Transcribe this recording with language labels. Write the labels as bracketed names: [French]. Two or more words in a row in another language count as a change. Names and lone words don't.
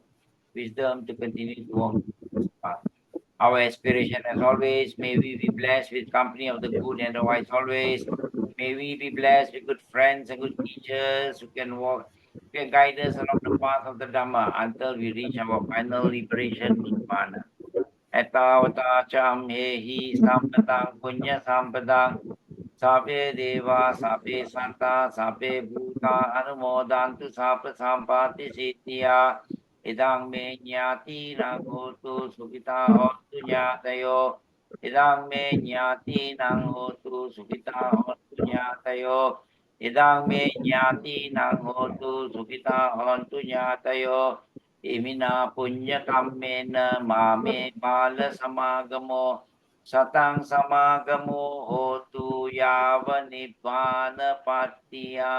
[English] Wisdom to continue to walk this path. Our aspiration, as always, may we be blessed with company of the good and the wise always. May we be blessed with good friends and good teachers who can walk, who can guide us along the path of the Dhamma until we reach our final liberation, Nirvana. [Pali] Etavata cham hehi sampatang punya sampadang sape deva sape santa sape bhuta anumodantu sapa sampati sitya idang me nyati nang hotu sukita hotu nyatayo idang me nyati nang hotu sukita hotu nyatayo idang me nyati nang hotu sukita hotu nyatayo imina punya kammena mame bala samagamo satang samagamo hotu yava nibbana patiya.